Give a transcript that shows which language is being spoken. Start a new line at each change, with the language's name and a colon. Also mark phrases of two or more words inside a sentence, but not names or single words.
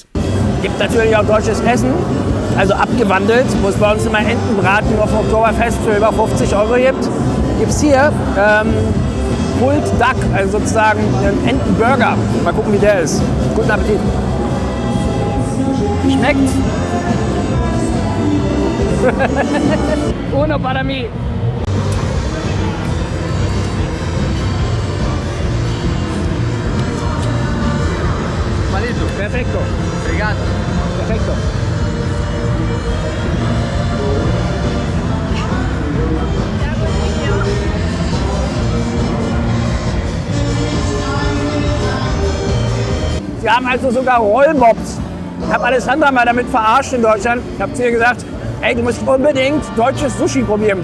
German: Gibt natürlich auch deutsches Essen, also abgewandelt, wo es bei uns immer Entenbraten auf dem Oktoberfest für über 50 € gibt. Gibt es hier
English: Pulled Duck,
German: also sozusagen einen Entenburger. Mal gucken, wie der ist. Guten Appetit. Schmeckt.
Spanish: Uno para mí. Malito. Perfecto. Obrigado. Perfecto.
German: Sie haben also sogar Rollmops. Ich habe Alessandra mal damit verarscht in Deutschland. Ich habe zu ihr gesagt, ey, du musst unbedingt deutsches Sushi probieren.